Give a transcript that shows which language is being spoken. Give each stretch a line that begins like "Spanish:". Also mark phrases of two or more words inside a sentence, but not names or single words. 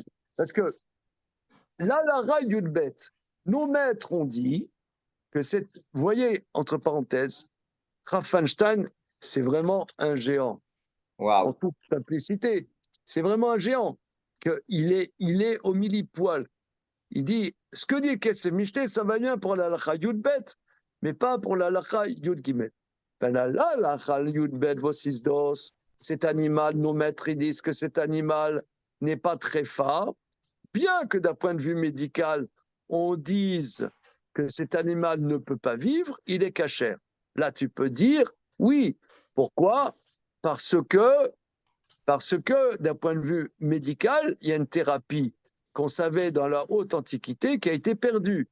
French: Parce que la
Hebrew: לכה יוד בית,
French: nos maîtres ont dit que vous voyez, entre parenthèses, Raffenstein, c'est vraiment un géant. Wow. En toute simplicité, c'est vraiment un géant. Il est au millipoil. Il dit, ce que dit Kesef Mishneh, ça va bien pour la Lacha
Hebrew: יוד בית,
French: mais pas pour la
Hebrew: לכה יוד גימל.
French: Ben la
Hebrew: לכה יוד בית
French: Vosisdos, cet animal, nos maîtres ils disent que cet animal n'est pas très fort, bien que d'un point de vue médical, on dise que cet animal ne peut pas vivre, il est cachère. Là, tu peux dire oui. Pourquoi ? Parce que d'un point de vue médical, il y a une thérapie qu'on savait dans la haute antiquité qui a été perdue.